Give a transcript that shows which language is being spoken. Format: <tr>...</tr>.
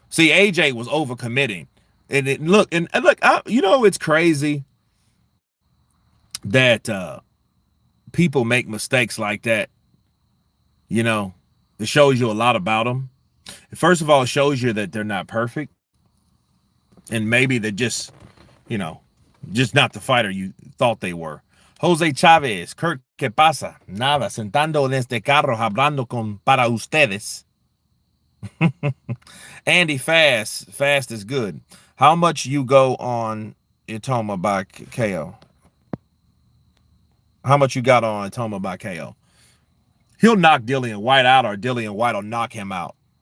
<en>See, AJ was overcommitting. And look, you know, it's crazy that people make mistakes like that. You know, it shows you a lot about them. First of all, it shows you that they're not perfect. And maybe they're just, you know, just not the fighter you thought they were.</en> <es>Jose Chavez, Kurt, ¿qué pasa? Nada, sentando en este carro, hablando con para ustedes.</es> <en>Andy, fast is good. How much you go on Itoma by KO? How much you got on Itoma by KO? He'll knock Dillian White out, or Dillian White will knock him out.</en>